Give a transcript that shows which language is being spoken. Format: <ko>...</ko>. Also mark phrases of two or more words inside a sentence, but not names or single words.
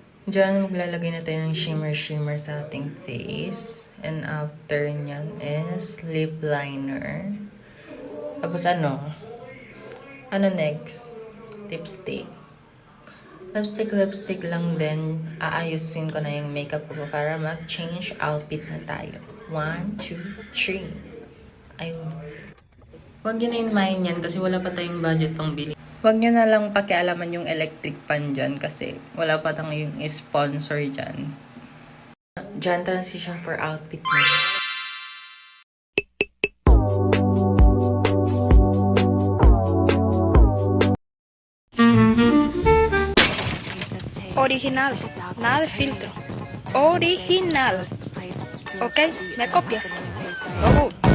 <tl>Diyan, maglalagay na tayo ng shimmer sa ating face.</tl> <en>And after</en> <tl>nyan is lip liner. Tapos ano? Ano next? Lipstick. Lipstick lang din. Aayusin ko na yung makeup ko para mag-change outfit na tayo. 1, 2, 3. Ayun. Huwag nyo na in-mind yan kasi wala pa tayong budget pang bili. Huwag nyo na lang pakialaman yung electric pan dyan kasi wala pa tayong sponsor dyan. Dyan,</tl> <en>transition for outfit</en> <tl>na.</tl> <es>Original, nada de filtro.</es> <en>Original.</en> <es>¿Ok? ¿Me copias? Oh,</es>